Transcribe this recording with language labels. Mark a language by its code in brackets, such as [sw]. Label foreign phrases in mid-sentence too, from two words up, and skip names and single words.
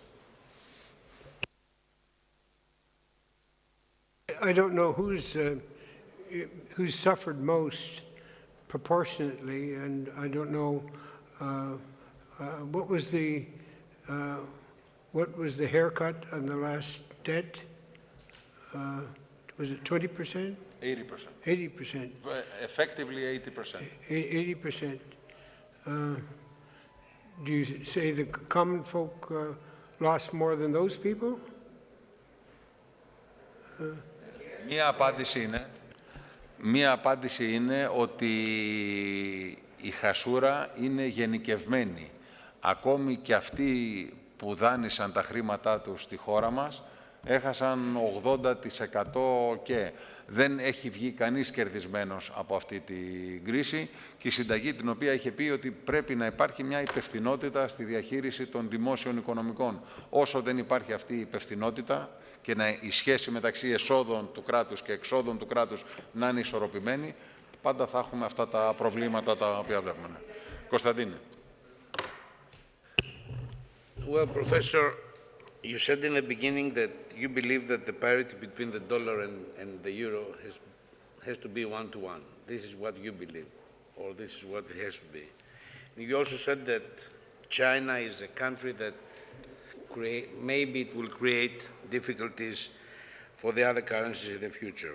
[en] I don't know who's suffered most proportionately, and I don't know what was the haircut on the last debt? Was it 20%? 80%. 80%. Effectively 80%. 80%. Do you say the common folk lost more than those people? [el] Μία απάντηση είναι ότι η χασούρα είναι γενικευμένη. Ακόμη και αυτοί που δάνεισαν τα χρήματά τους στη χώρα μας έχασαν 80% και δεν έχει βγει κανείς κερδισμένος από αυτή την κρίση και η συνταγή την οποία είχε πει ότι πρέπει να υπάρχει μια υπευθυνότητα στη διαχείριση των δημόσιων οικονομικών. Όσο δεν υπάρχει αυτή η υπευθυνότητα και η σχέση μεταξύ εσόδων του κράτους και εξόδων του κράτους να είναι ισορροπημένη, πάντα θα έχουμε αυτά τα προβλήματα τα οποία βλέπουμε. Κωνσταντίνε. [en] Well, Professor, you said in the beginning that you believe that the parity between the dollar and the euro has to be 1-to-1. This is what you believe, or this is what it has to be. And you also said that China is a country that maybe it will create difficulties for the other currencies in the future.